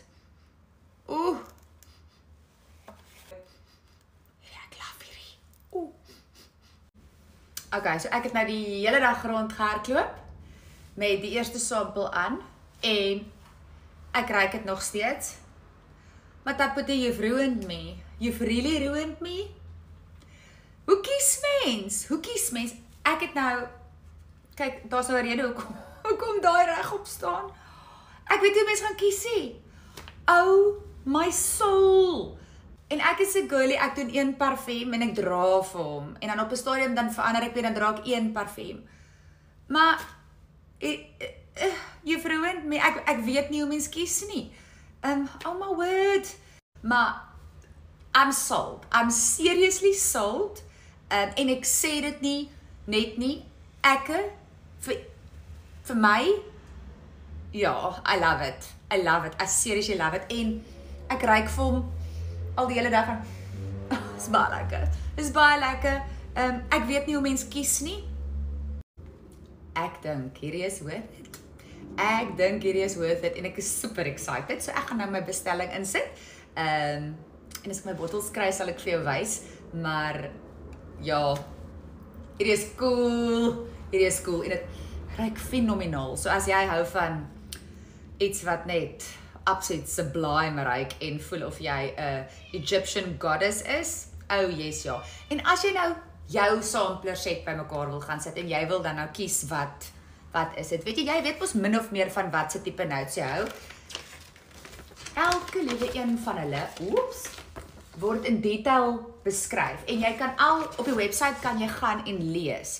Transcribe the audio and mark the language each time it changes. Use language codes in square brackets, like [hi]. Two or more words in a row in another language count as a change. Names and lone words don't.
[af] Oeh. Ja, ek love hierdie. Oeh. Okay, so ek het nou die hele dag rondgehardloop met die eerste sample aan en ek ruik dit nog steeds. Maar Taputi, [en] you've ruined me. You've really ruined me. [af] Hoe kies mens? Hoe kies mens? Ek het nou, kyk, daar's nou 'n rede hoekom daai regop staan. Ek weet hoe mense gaan kies nie. [en] Oh my soul. [af] En ek is 'n girlie, ek doen een parfum en ek dra vir hom. En dan op 'n stadium dan verander ek weer, dan dra ek een parfum. [en] Maar you've ruined me. [af] Ek weet nie hoe mens kies nie. [en] Oh my word. Maar I'm sold. I'm seriously sold. [af] En ek sê dit nie net nie. Vir my, ja, [en] I love it. I love it. I seriously love it. [af] En ek ruik vir hom al die hele dag en is baie lekker. Is baie lekker. Ek weet nie hoe mens kies nie. Ek dink hierdie is [en] worth it. [af] Ek dink hierdie is [en] worth it [af] en ek is [en] super excited. [af] So ek gaan nou my bestelling insit. En as ek my bottels kry, sal ek vir jou wys. Maar ja, hierdie is cool. Hierdie is cool en dit ruik fenomenaal. So as jy hou van iets wat net absoluut sublime ruik en voel of jy 'n [en] Egyptian goddess [af] is, [en] oh yes [af] ja. En as jy nou jou [en] sampler set [af] bymekaar wil gaan sit en jy wil dan nou kies wat is dit? Weet jy weet mos min of meer van wat se tipe notes jy hou. Elke liewe een van hulle, word in detail beskryf en jy kan op die webwerf kan jy gaan en lees.